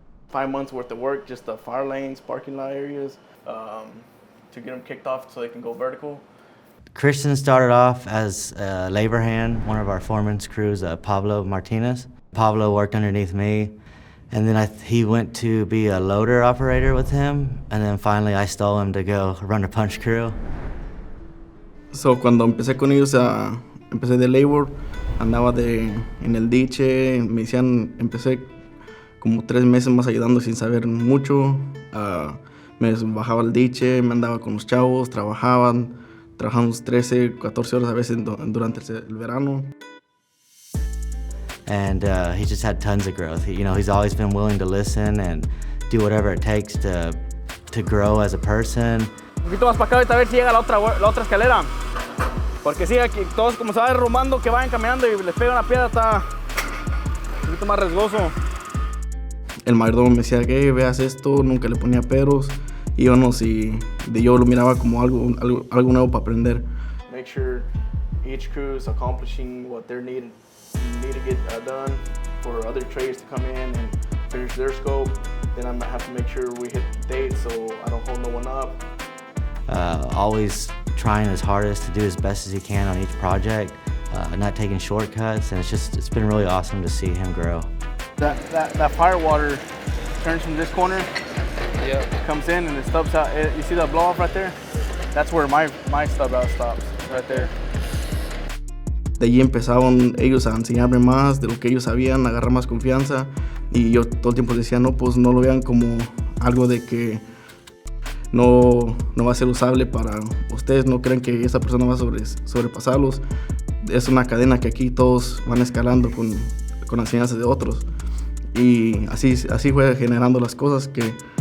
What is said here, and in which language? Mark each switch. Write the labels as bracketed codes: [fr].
[en] 5 months worth of work, just the fire lanes, parking lot areas, to get them kicked off so they can go vertical. Christian started off as a labor hand, one of our foreman's crews, Pablo Martinez. Pablo worked underneath me, and then he went to be a loader operator with him, and then finally I stole him to go run a punch crew. [es] So cuando empecé con ellos, empecé de labor, andaba en el diche, empecé como 3 meses más ayudando sin saber mucho. Me bajaba al diche, me andaba con los chavos, trabajamos 13, 14 horas a veces durante el verano. [en] And he just had tons of growth. He's always been willing to listen and do whatever it takes to grow as a person. [es] Un poquito más para acá, ahorita a ver si llega la otra escalera. Porque sí, aquí todos como se va derrumbando, que vayan caminando y les pega una piedra, está un poquito más riesgoso. El mayordomo me decía que veas esto, nunca le ponía peros. Íbamos y yo lo miraba como algo nuevo para aprender. [en] Make sure each crew is accomplishing what they need to get done for other trades to come in and finish their scope. Then I have to make sure we hit the date so I don't hold no one up. Always trying his hardest to do as best as he can on each project, not taking shortcuts, and it's been really awesome to see him grow. That fire water turns from this corner. Yeah. Comes in and it stubs out. You see that blow off right there? That's where my stub out stops, right there. [es] De allí empezaron ellos a enseñarme más de lo que ellos sabían, a agarrar más confianza. Y yo todo el tiempo decía, no, pues no lo vean como algo de que no va a ser usable para ustedes. No creen que esa persona va a sobrepasarlos. Es una cadena que aquí todos van escalando con enseñanzas de otros. Y así fue generando las cosas que